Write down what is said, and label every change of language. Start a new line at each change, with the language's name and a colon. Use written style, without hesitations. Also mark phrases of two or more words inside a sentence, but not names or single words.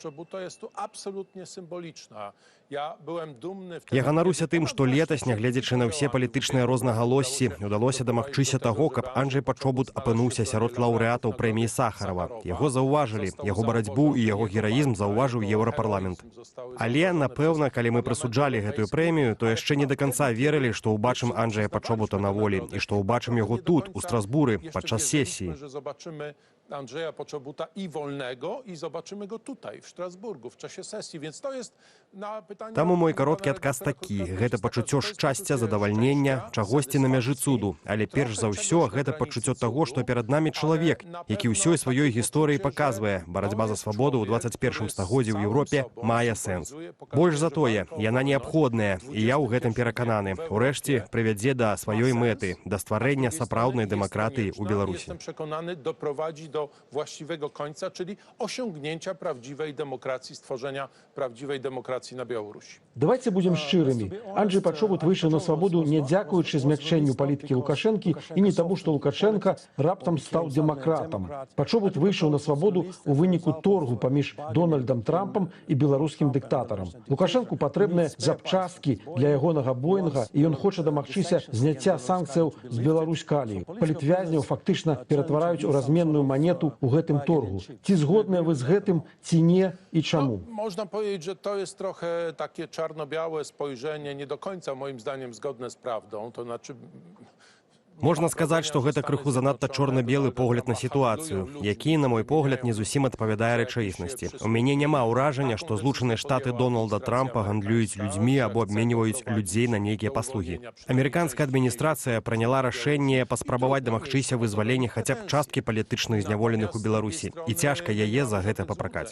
Belarusian: Я ганаруся тым, што летась, нягледзячы на ўсе палітычныя рознагалоссі, удалося дамагчыся таго, каб Анджэй Пачобут апынуўся сярод лаўрэатаў прэміі Сахарова. Яго заўважылі, яго барацьбу і яго гераізм заўважыў Еўрапарламент. Але, напэўна, калі мы прысуджалі гэтую прэмію, то яшчэ не да канца верылі, што ўбачым Анджэя Пачобута на волі і што ўбачым яго тут, у Страсбуры, падчас сесіі.
Polish: Andrzeja Poczobuta i wolnego i zobaczymy go tutaj, w Strasburgu, w czasie sesji, więc to jest na pytanie...
Belarusian: Таму мой кароткі адказ такі. Гэта пачуццё шчасця, задавальнення, чагосьці на мяжы цуду. Але перш за ўсё, гэта пачуццё таго, што перад намі чалавек, які ўсёй сваёй гісторыі паказвае, барацьба за свабоду ў 21 стагоддзі ў Еўропе мае сэнс. Больш за тое, яна неабходная, і я ў гэтым перакананы. Урэшце, прывядзе да сваёй мэты, да стварэння сапраўднай дэмакратыі ў Беларусі.
Polish: Jestem przekonany, doprowadzi do właściwego końca, czyli osiągnięcia prawdziwej demokracji, stworzenia prawdziwej demokracji na Białorusi.
Russian: Давайте будем
Belarusian: шчырымі. Анджэй Пачобут выйшаў на свабоду не дзякуючы змякчэнню палітыкі Лукашэнкі і не таму, што Лукашенка раптам стаў дэмакратам. Пачобут выйшаў на свабоду ў выніку торгу паміж Дональдам Трампам і беларускім дыктатарам. Лукашэнку патрэбныя запчасткі для ягонага Боінга, і ён хоча дамагчыся зняцця санкцыяў з Беларусь-Калію. Палітвязняў фактычна ператвараюць у разменную манету ў гэтым торгу. Ці згодныя вы з гэтым, ці не і чаму?
Polish: Można powiedzieć, że to jest trochę takie czarno-białe spojrzenie, nie do końca moim zdaniem zgodne z prawdą, to znaczy...
Belarusian: Можна сказаць, што гэта крыху занадта чорна-белы погляд на сітуацыю, які, на мой погляд, не зусім адпавядае рэчаіснасці. У мяне няма ўражання, што Злучаныя Штаты Дональда Трампа гандлююць людзьмі або абменьваюць людзей на нейкія паслугі. Амерыканская адміністрацыя прыняла рашэнне паспрабаваць дамагчыся вызвалення хаця б часткі палітычных зняволеных у Беларусі, і цяжка яе за гэта папракаць.